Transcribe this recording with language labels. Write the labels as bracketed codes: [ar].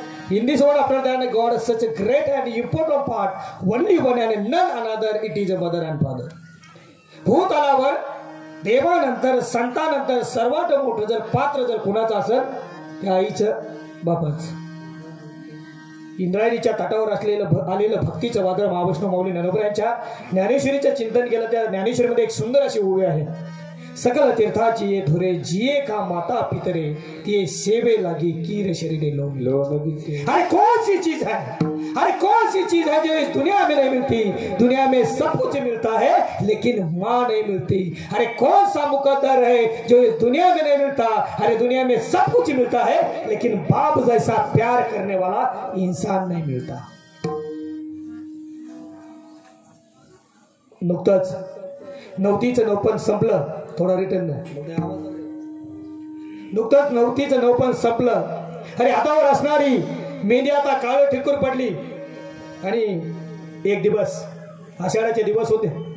[en] In this world, after that, God is such a great and important part. Only one and none another. It is a mother and father. [mr] भूतलावर देवानंतर संतानंतर सर्वात मोठं जर पात्र जर कुणाचं असेल त्या आईचं बापच. इंद्रायणीच्या तटावर आलेलं भक्तीचं वादळ महाविष्णू माऊली ज्ञानोबा यांच्या ज्ञानेश्वरीचं चिंतन केलं. त्या ज्ञानेश्वरीमध्ये एक सुंदर अशी ओवी आहे. सकल तीर्थाची ये धुरे जिये का माता पितरे तिये सेवे लागी कीर शरीरे लोगी. [hi] अरे कौन सी चीज है, अरे कौन सी चीज है जो इस दुनिया में नहीं मिलती. दुनिया में सब कुछ मिलता है लेकिन माँ नहीं मिलती. अरे कौन सा मुकद्दर है जो इस दुनिया में नहीं मिलता. अरे दुनिया में सब कुछ मिलता है लेकिन बाप जैसा प्यार करने वाला इंसान नहीं मिलता. [mr] नुकतंच नवतीचं नवपण संपलं. थोडा रिटर्न नुकतंच नवतीचं नवपण संपलं. अरे हातावर असणारी मेंढी आता काळ ठिकूर पडली. आणि एक दिवस आषाढाचे दिवस होते.